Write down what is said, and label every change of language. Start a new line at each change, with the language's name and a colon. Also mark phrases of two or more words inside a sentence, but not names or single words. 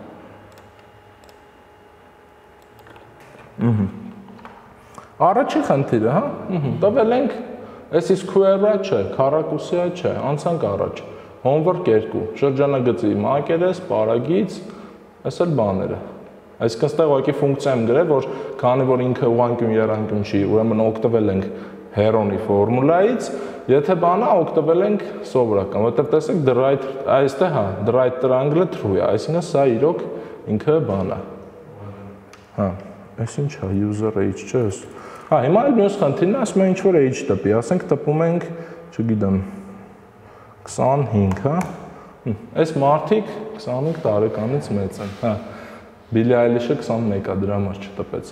Armenian: Առաջի խնդիրը, հա, տվել ենք, էսի square-ը չէ, քառակուսիա չէ, անցանք առաջ, homework 2, շրջանագծի մակերես, պարագիծ, այս էլ բաները, այսինքն ստեղ ուղղակի ֆունկցիա եմ գրել, որ քանի որ ինքը ուղղանկյուն երանգյուն չի, ուրեմն օգտվել ենք Heron-ի ֆորմուլայից, եթե բանա օգտվել ենք սովորական, որտեղ տեսեք
English: the right,
Armenian: այստեղ հա,
English: the right triangle-
Armenian: ը true է, այսինքն սա իրոք ինքը բան է։ Հա, այս ինչ է,
English: user age
Armenian: չէ։ Հա, հիմա էլ մյուս խնդիրն է, ասում են ինչ որ age տպի, ասենք տպում ենք, չգիտեմ, 25, հա։ Այս մարդիկ 25 տարեկանից մեծ են, հա։ Billie Eilish-ը 21 է, դրա համար չտպեց։